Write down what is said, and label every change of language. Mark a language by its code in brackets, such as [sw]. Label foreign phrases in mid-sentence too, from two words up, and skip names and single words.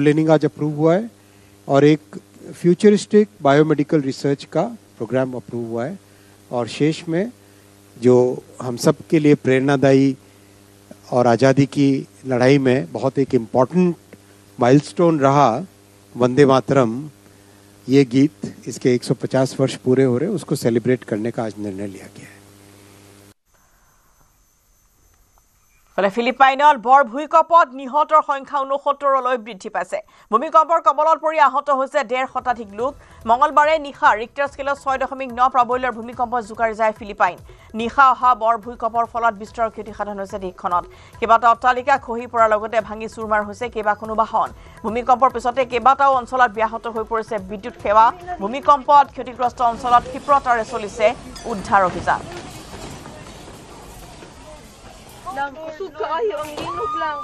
[hi] लेनिंग आज अप्रूव हुआ है और एक [en] futuristic biomedical research [hi] का प्रोग्राम अप्रूव हुआ है और शेष में जो हम सब के लिए प्रेरणादायी और आज़ादी की लड़ाई में बहुत एक [en] important milestone [hi] रहा वंदे मातरम ये गीत इसके 150 वर्ष पूरे हो रहे उसको सेलिब्रेट करने का आज निर्णय लिया गया है [as] ফিলিপাইনত বৰ ভূমিকম্পত নিহতৰ সংখ্যা 69লৈ বৃদ্ধি পাইছে ভূমিকম্পৰ কবলত পৰি আহত হৈছে 1.5 শতাধিক লোক মঙ্গলবাৰে নিশা ৰিক্টাৰ স্কেলত 6.9 প্ৰাবল্যৰ ভূমিকম্প জোকাৰি যায় ফিলিপাইন নিশা অহা বৰ ভূমিকম্পৰ ফলত বিস্তৰ ক্ষতি সাধন হৈছে দেশখনত কেইবাটাও অট্টালিকা খহি পৰাৰ লগতে ভাঙি চুৰমাৰ হৈছে কেইবাখনো বাহন ভূমিকম্পৰ পিছতে কেইবাটাও অঞ্চলত ব্যাহত হৈ পৰিছে বিদ্যুৎ সেৱা ভূমিকম্পত ক্ষতিগ্ৰস্ত অঞ্চলত ক্ষিপ্ৰতাৰে চলিছে উদ্ধাৰ অভিযান [ceb] lang. Kusog ka kayo, ang linog lang.